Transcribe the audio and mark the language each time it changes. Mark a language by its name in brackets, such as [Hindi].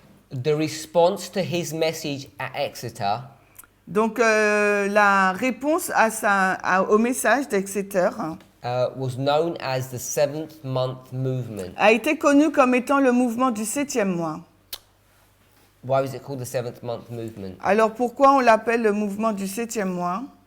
[English] The response to his message at Exeter [French] Donc la réponse au message d'Exeter [English] was known as the 7th month movement. [French] a été connue comme étant le mouvement du 7e mois. [English] Why was it called the 7th month movement? [French] Alors pourquoi on l'appelle le mouvement du 7e mois?